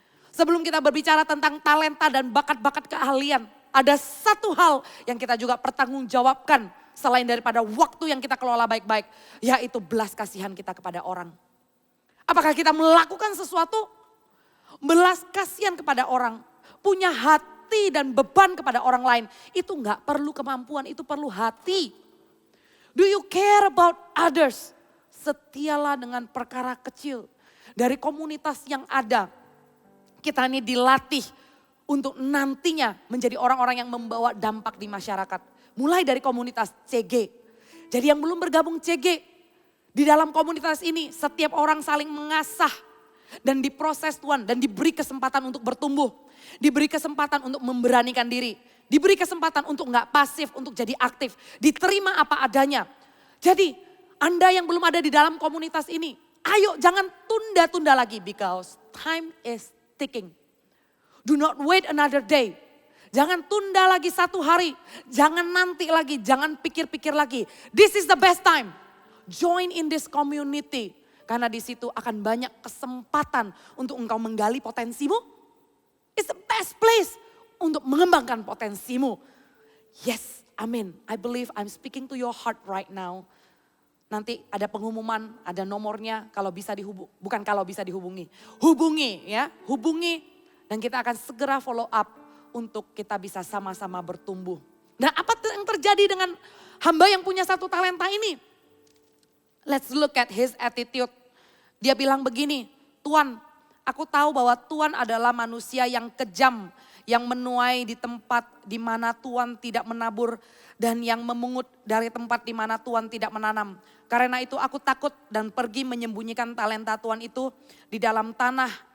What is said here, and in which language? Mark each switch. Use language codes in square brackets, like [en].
[id] Sebelum kita berbicara tentang talenta dan bakat-bakat keahlian, ada satu hal yang kita juga pertanggungjawabkan selain daripada waktu yang kita kelola baik-baik, yaitu belas kasihan kita kepada orang. Apakah kita melakukan sesuatu? Belas kasihan kepada orang, punya hati dan beban kepada orang lain. Itu enggak perlu kemampuan, itu perlu hati. [en] Do you care about others? [id] Setialah dengan perkara kecil. Dari komunitas yang ada, kita ini dilatih untuk nantinya menjadi orang-orang yang membawa dampak di masyarakat. Mulai dari komunitas CG. Jadi yang belum bergabung CG, di dalam komunitas ini setiap orang saling mengasah dan diproses Tuhan dan diberi kesempatan untuk bertumbuh. Diberi kesempatan untuk memberanikan diri. diberi kesempatan untuk nggak pasif, untuk jadi aktif, diterima apa adanya. Jadi Anda yang belum ada di dalam komunitas ini, ayo jangan tunda-tunda lagi [en] because time is ticking. Do not wait another day. [id] Jangan tunda lagi satu hari, jangan nanti lagi, jangan pikir-pikir lagi. [en] This is the best time. Join in this community. [id] Karena di situ akan banyak kesempatan untuk engkau menggali potensimu. [en] It's the best place [id] untuk mengembangkan potensimu. [en] Yes, [id] amin. [en] I believe I'm speaking to your heart right now. [id] Nanti ada pengumuman, ada nomornya kalau bisa bukan kalau bisa dihubungi. Hubungi ya, hubungi dan kita akan segera [en] follow up [id] untuk kita bisa sama-sama bertumbuh. Nah, apa yang terjadi dengan hamba yang punya satu talenta ini? [en] Let's look at his attitude. [id] Dia bilang begini, Tuan, aku tahu bahwa Tuan adalah manusia yang kejam, yang menuai di tempat di mana Tuan tidak menabur dan yang memungut dari tempat di mana Tuan tidak menanam. Karena itu aku takut dan pergi menyembunyikan talenta Tuan itu di dalam tanah.